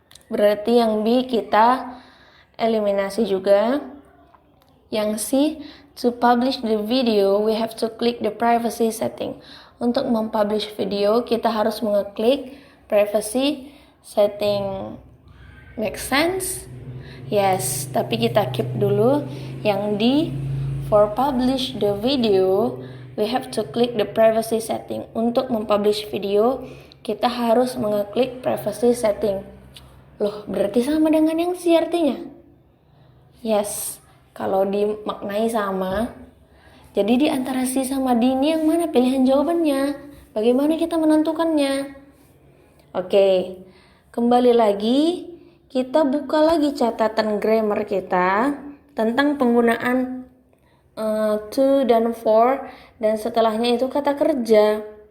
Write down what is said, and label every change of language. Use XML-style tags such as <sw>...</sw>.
<id>Berarti yang B kita eliminasi juga. Yang C,</id> <en>to publish the video, we have to click the privacy setting.</en> <id>Untuk mempublish video, kita harus mengeklik privacy setting.</id> <en>Make sense?</en> <id>Yes, tapi kita keep dulu. Yang D,</id> <en>for publish the video, we have to click the privacy setting.</en> <id>Untuk mempublish video, kita harus mengeklik privacy setting. Loh, berarti sama dengan yang C artinya? Yes. Kalau dimaknai sama, jadi di antara C sama D ini yang mana pilihan jawabannya? Bagaimana kita menentukannya? Oke, kembali lagi, kita buka lagi catatan grammar kita tentang penggunaan to dan for, dan setelahnya itu kata kerja.</id>